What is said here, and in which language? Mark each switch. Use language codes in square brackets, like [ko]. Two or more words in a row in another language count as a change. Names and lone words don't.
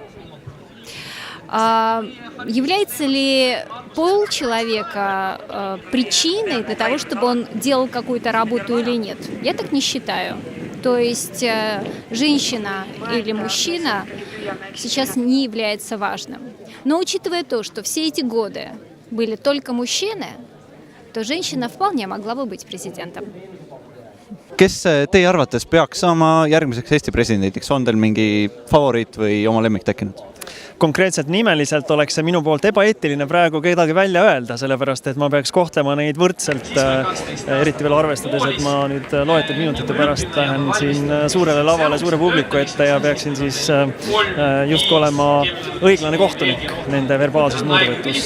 [ru] Является ли пол человека причиной для того, чтобы он делал какую-то работу или нет? Я так не считаю. То есть женщина или мужчина сейчас не является важным. Но учитывая то, что все эти годы были только мужчины, то женщина вполне могла бы быть президентом. [et] Kes teie arvates peaks saama järgmiseks Eesti presidendiks? On teil mingi favoriit või oma lemmik tekkinud? Konkreetselt nimeliselt oleks see minu poolt ebaeetiline praegu kedagi välja öelda, sellepärast et ma peaks kohtlema neid võrdselt, eriti veel arvestades, et ma nüüd loetud minutite pärast lähen siin suurele lavale suure publiku ette ja peaksin siis justkui olema õiglane kohtunik nende verbaalses mõõduvõtus.